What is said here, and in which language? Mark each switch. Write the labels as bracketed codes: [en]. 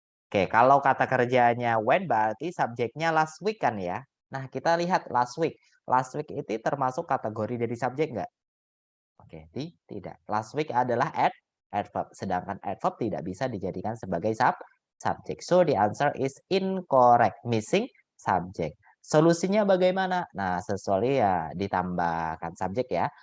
[id] Oke, kalau kata kerjanya when berarti subjeknya last week kan ya. Nah, kita lihat last week. Last week itu termasuk kategori dari subjek nggak? Oke, tidak. Last week adalah adverb. Sedangkan adverb tidak bisa dijadikan sebagai subjek. [en] So, the answer is incorrect. Missing subject. [id] Solusinya bagaimana? Nah, sesuai ya ditambahkan subjek ya.